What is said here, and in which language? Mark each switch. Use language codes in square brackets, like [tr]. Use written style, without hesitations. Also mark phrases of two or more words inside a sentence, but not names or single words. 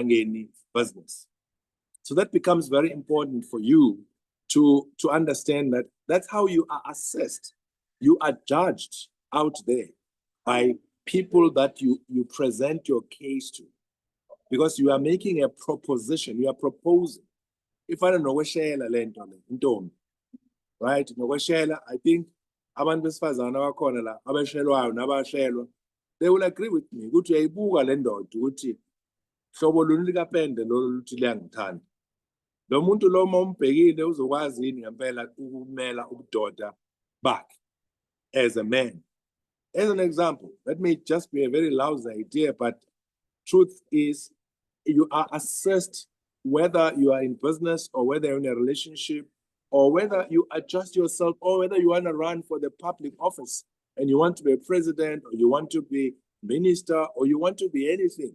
[en] So that becomes very important for you to understand that that's how you are assessed. You are judged out there by people that you present your case to, because you are making a proposition, you are proposing. If I don't know where right? I think [zu] abantu besifazana abakhona la abashelwayo nabashelwa, [en] they will agree with me [zu] ukuthi uyayibuka le ndoda ukuthi hlobo luni likapende lolu luthi liyangithanda. Lo muntu lo uma umbhekile uzokwazi yini ngempela ukumela ubudoda bakhe [en] as a man. As an example, that may just be a very lousy idea, but truth is you are assessed whether you are in business or whether you're in a relationship or whether you adjust yourself or whether you want to run for the public office and you want to be a president or you want to be minister or you want to be anything.